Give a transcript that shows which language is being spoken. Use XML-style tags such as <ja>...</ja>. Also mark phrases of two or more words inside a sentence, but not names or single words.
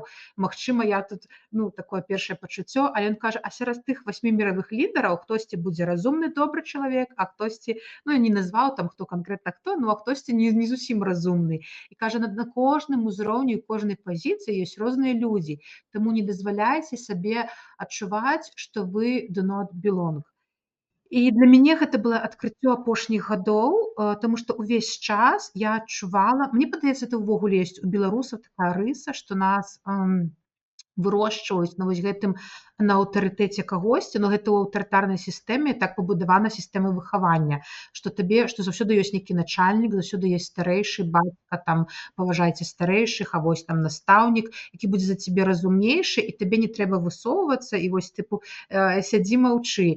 <be>Магчыма, я тут, такое першае пачуццё, але ён кажа, а сярод тых 8 міравых лідараў хтосьці будзе разумны, добры чалавек, а хтосьці, я не назваў там, хто канкрэтна хто, а хтосьці не зусім разумны. І кажа, на кожным узроўні, кожнай пазіцыі ёсць розныя людзі, таму не дазваляйце сабе адчуваць, што вы</be> <en>do not belong.</en> <be>І для мяне гэта было адкрыццё апошніх гадоў, таму што ўвесь час я адчувала, мне падаецца, это ўвогуле ёсць у беларусаў такая рыса, што нас вырошчваюць на вось гэтым, на аўтарытэце кагосьці, но гэта ў аўтарытарнай сістэме так пабудавана сістэма выхавання, што заўсёды ёсць нейкі начальнік, заўсёды ёсць старэйшы, бацька, там, паважайце старэйшых, а вось там настаўнік, які будзе за цябе разумнейшы, і табе не трэба высоўвацца, і вось, сядзі маўчы.</be>